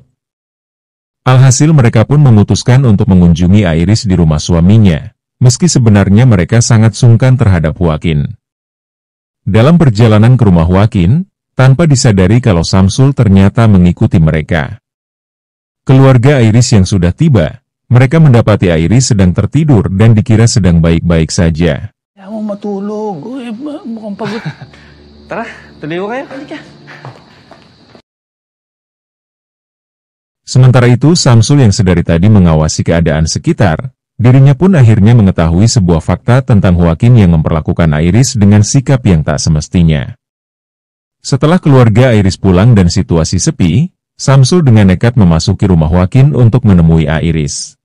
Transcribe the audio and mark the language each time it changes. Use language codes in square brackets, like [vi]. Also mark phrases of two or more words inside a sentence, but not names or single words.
[id] Alhasil mereka pun memutuskan untuk mengunjungi Iris di rumah suaminya, meski sebenarnya mereka sangat sungkan terhadap Joaquin. Dalam perjalanan ke rumah Joaquin, tanpa disadari kalau Samsul ternyata mengikuti mereka. Keluarga Iris yang sudah tiba, mereka mendapati Iris sedang tertidur dan dikira sedang baik-baik saja. [tl] Ya mau matulog. Uy, mukhang pagod. Tara, tuloy ko kayo. Halika. [id] Sementara itu Samsul yang sedari tadi mengawasi keadaan sekitar, dirinya pun akhirnya mengetahui sebuah fakta tentang Joaquin yang memperlakukan Iris dengan sikap yang tak semestinya. Setelah keluarga Iris pulang dan situasi sepi, Samsul dengan nekat memasuki rumah Joaquin untuk menemui Iris.